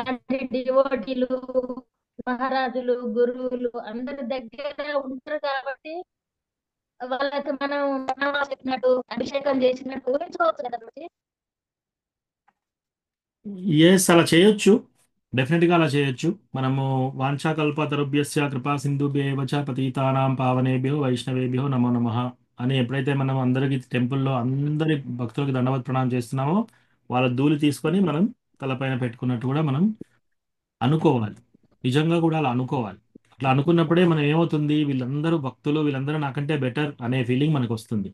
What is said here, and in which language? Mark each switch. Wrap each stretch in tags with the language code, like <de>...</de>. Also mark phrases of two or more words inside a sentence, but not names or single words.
<te>ఇలాంటి డివోటీలు, మహారాజులు, గురువులు అందరి దగ్గర ఉంటారు కాబట్టి వాళ్ళకి మనం చెప్పినట్టు అభిషేకం చేసినట్టు ఊహించుకోవచ్చు కదా ప్రభుజీ. ఎస్, అలా చేయొచ్చు. డెఫినెట్గా అలా చేయొచ్చు. మనము</te> <sa>వాంఛాకల్పతరుభ్యస్య కృపా సింధుభ్యేవ చ పతితానాం పావనేభ్యో వైష్ణవేభ్యో నమో నమః</sa> <te>అని ఎప్పుడైతే మనం అందరికి టెంపుల్లో అందరి భక్తులకి దండవత్ ప్రణామం చేస్తున్నామో వాళ్ళ ధూళి తీసుకొని మనం తలపైన పెట్టుకున్నట్టు కూడా మనం అనుకోవాలి. నిజంగా కూడా అలా అనుకోవాలి. అట్లా అనుకున్నప్పుడే మనం ఏమవుతుంది, వీళ్ళందరూ భక్తులు, వీళ్ళందరూ నాకంటే బెటర్ అనే ఫీలింగ్ మనకు వస్తుంది.</te>